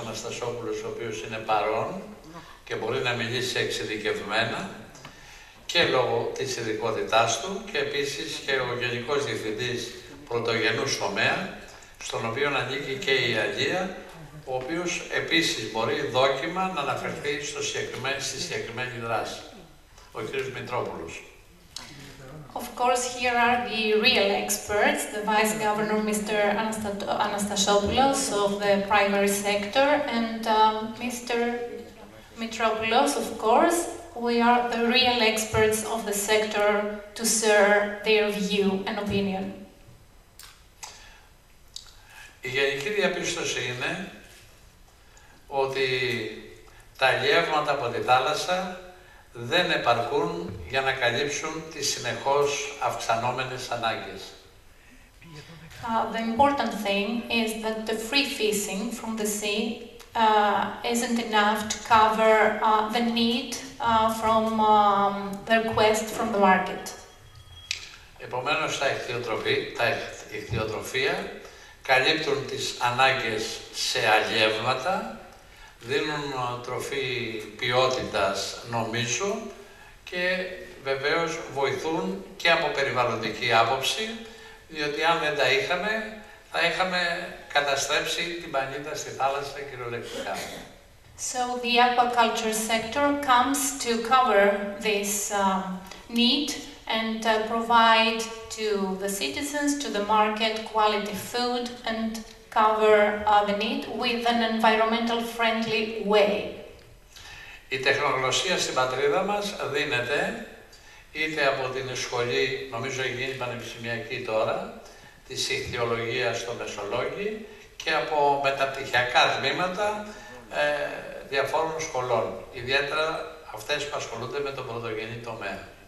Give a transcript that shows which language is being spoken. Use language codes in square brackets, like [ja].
[el] Αναστασόπουλος, ο οποίος είναι παρόν και μπορεί να μιλήσει εξειδικευμένα και λόγω της ειδικότητάς του και επίσης και ο Γενικός Διευθυντής Πρωτογενούς Τομέα, στον οποίο ανήκει και η Αγία, ο οποίος επίσης μπορεί δόκιμα να αναφερθεί στη συγκεκριμένη δράση. Ο κ. Μητρόπουλος. [en] Of course, here are the real experts, the Vice Governor, Mr. Anastasopoulos of the primary sector, and Mr. Mitropoulos, of course. We are the real experts of the sector to share their view and opinion. [el] Η γενική διαπίστωση είναι ότι τα αλλιεύματα από τη θάλασσα δεν επαρκούν για να καλύψουν τις συνεχώς αυξανόμενες ανάγκες. [en] The important thing is that the free fishing from the sea isn't enough to cover the need from the request from the market. [el] Επομένως, τα ιχθυοτροφία καλύπτουν τις ανάγκες σε αλλιεύματα, δίνουν τροφή ποιότητας νομίσου και βεβαίως βοηθούν και από περιβαλλοντική άποψη, διότι αν δεν τα είχαμε, θα είχαμε καταστρέψει την πανίδα στη θάλασσα κυριολεκτικά. [en] So the aquaculture sector comes to cover this need and provide to the citizens, to the market, quality food and cover the need with an environmental friendly way. [el] Η τεχνογνωσία στην πατρίδα μας δίνεται είτε από την σχολή, νομίζω έχει γίνει πανεπιστημιακή τώρα, της ιχθυολογίας στο Μεσολόγγι και από μεταπτυχιακά τμήματα διαφόρων σχολών, ιδιαίτερα αυτές που ασχολούνται με τον πρωτογενή τομέα.